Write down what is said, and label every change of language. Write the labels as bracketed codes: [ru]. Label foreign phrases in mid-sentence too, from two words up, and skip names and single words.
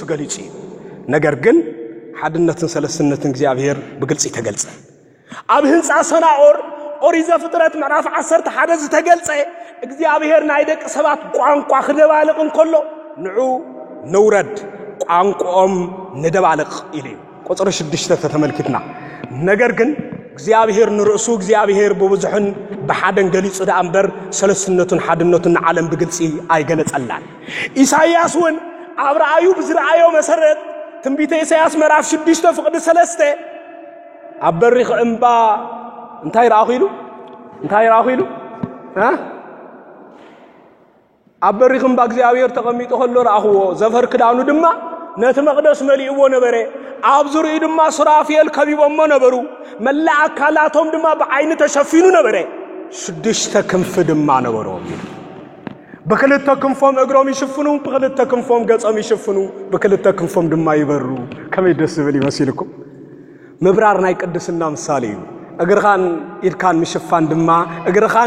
[ti] ገሊጽ ነገር ግን ሓድነትን ሰለስነትን እግዚአብሔር በግልጽ ይተገልጸ አብ ህንጻ ሰናኦር ኦሪት ዘፍጥረት ምዕራፍ 11 ዝተገልጸ እግዚአብሔር ናይ ደቅ ሰባት ቋንቋ ክደባልቅን ኮሎ ንዑ ንውረድ ቋንቋኦም ንደባልቅ ኢሉ ቁጥር 6 ተተመልክትና ነገር ግን እግዚአብሔር ንርሱ እግዚአብሔር በብዙሕን በሓደን ገሊጽ ዳምበር ሰለስነቱን ሓድነቱን ዓለም በግልጽ አይገለጸላል ኢሳይያስ ወን አብራአዩ ብዝራአዮ መሰረት ትንቢተ ኢሳይያስ ምዕራፍ 6 ፍቅድ 3 አበሪኽ እንባ እንታይ ራኺሉ አበሪኽ እንባ እግዚአብሔር ተቀሚጦ ሆሎ ራኽዎ ዘፈር ክዳኑ ድማ ነተ መቅደስ መልእዎ ነበረ አብዙሪ ድማ ሱራፊል ከቢቦሞ ነበሩ መላ አካላቶም ድማ በአይን ተሸፊኑ ነበረ ስድስተ ክንፍ ድማ ነበሩ በክልተ ክንፎም እግሮም ይሽፍኑ በክልተ ክንፎም ገጾም ይሽፍኑ በክልተ ክንፎም ድማ ይበሩ ከመይደስ ብል ይመስልኩም መብራር ናይ ቅድስና ምሳሌ እግርኻን ኢድካን ምሽፋን ድማ እግርኻን